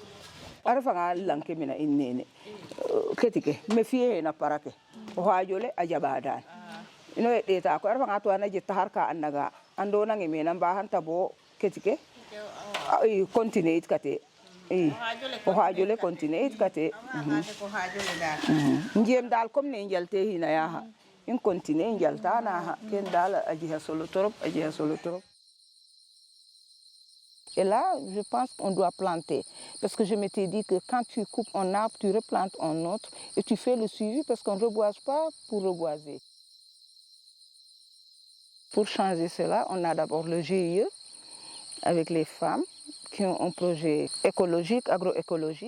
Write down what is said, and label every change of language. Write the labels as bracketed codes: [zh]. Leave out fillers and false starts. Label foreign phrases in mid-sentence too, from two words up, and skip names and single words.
[srr] Arafa nga lanke mina innene ketike me fiye na parake o hajole ajabadan ino deta ko arafa nga to na jetta harka annaga ando na ngeme na ba hanta bo ketike ay continue kate o hajole continue kate ngiem dal comme ne njalte hina ya ha in continue njalta na ha ken dal ajiha solo torop [fr] Et là, je pense qu'on doit planter. Parce que je m'étais dit que quand tu coupes un arbre, tu replantes un autre et tu fais le suivi parce qu'on ne reboise pas pour reboiser. Pour changer cela, on a d'abord le GIE avec les femmes qui ont un projet écologique, agroécologique.